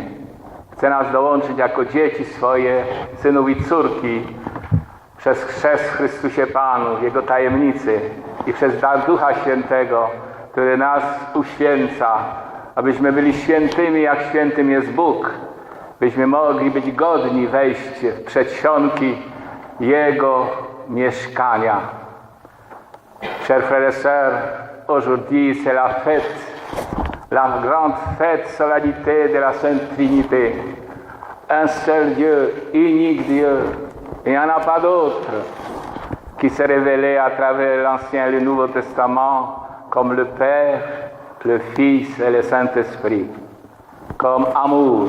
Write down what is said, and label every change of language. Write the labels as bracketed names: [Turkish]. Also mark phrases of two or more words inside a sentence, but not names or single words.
[Polish] Chce nas dołączyć jako dzieci swoje, synów i córki, przez chrzest w Chrystusie Panu, w Jego tajemnicy i przez dar Ducha Świętego, który nas uświęca, abyśmy byli świętymi, jak świętym jest Bóg, byśmy mogli być godni wejść w przedsionki Jego mieszkania. [French] Chers frères et sœurs, aujourd'hui c'est la fête, la grande fête, solennité de la Sainte Trinité. Un seul Dieu, unique Dieu, il n'y en a pas d'autre, qui s'est révélé à travers l'Ancien et le Nouveau Testament comme le Père, le Fils et le Saint-Esprit, comme amour.